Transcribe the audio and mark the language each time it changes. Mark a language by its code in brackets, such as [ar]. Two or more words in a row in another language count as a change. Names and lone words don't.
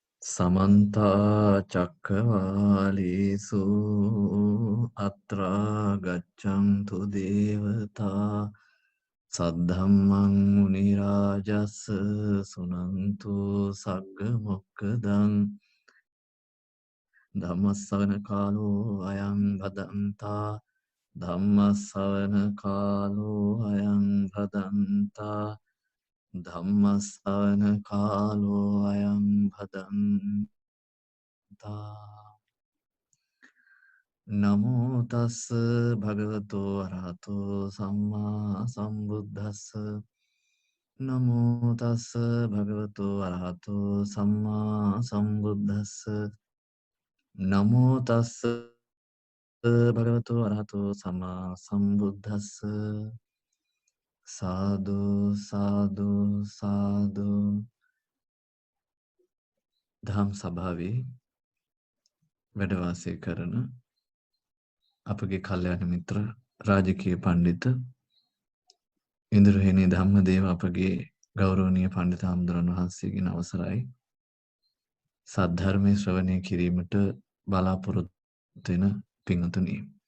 [pi] समन्ता चक्रवालेषु अत्रा गच्छन्तु देवता सद्धम्मं मुनिराजस् सुनन्तु सग्गमोक्खदं धम्मස්සවන කාලෝ අයං භදන්තා ධම්මස්සවන කාලෝ අයං භදන්තා ධම්මස්සවන කාලෝ අයං භදන්තා නමෝ තස්ස භගවතෝ අරහතෝ සම්මා සම්බුද්දස්ස නමෝ තස්ස භගවතෝ අරහතෝ සම්මා සම්බුද්දස්ස නමෝ තස්ස භගවතෝ අරහතෝ සම්මා සම්බුද්දස්ස [si] සාදු සාදු සාදු ධම් සභාවේ වැඩ වාසය කරන අපගේ කල්යාණ මිත්‍ර රාජකීය පඬිත ඉන්ද්‍රහෙණි ධම්මදේව අපගේ ගෞරවනීය පඬිත හාමුදුරන් වහන්සේගෙන් අවසරයි සද්ධර්මයේ ශ්‍රවණය කිරීමට බලාපොරොත්තු වෙන පින්වතුනි